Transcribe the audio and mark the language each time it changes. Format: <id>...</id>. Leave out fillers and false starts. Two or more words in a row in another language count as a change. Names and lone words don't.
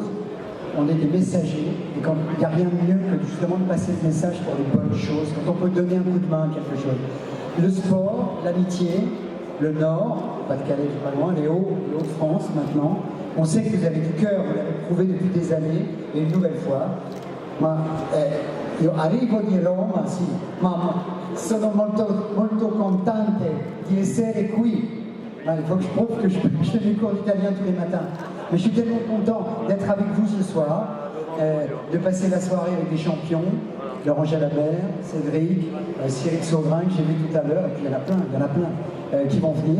<fr>On est des messagers, et quand il n'y a rien de mieux que justement de passer le message pour les bonnes choses, quand on peut donner un coup de main à quelque chose. Le sport, l'amitié, le Nord, Pas-de-Calais qui est pas loin, les Hauts-de-France maintenant. On sait que vous avez du cœur, vous l'avez prouvé depuis des années, et une nouvelle fois.</fr> <it>Io arrivo di Roma, sì, ma sono molto contente di essere qui.</it> <fr>Il faut que je prouve que je fais des cours d'italien tous les matins. Mais je suis tellement content d'être avec vous ce soir, de passer la soirée avec des champions, Laurent Jalabert, Cédric, Cyril Sauvrin que j'ai vu tout à l'heure, et puis il y en a plein qui vont venir.</fr>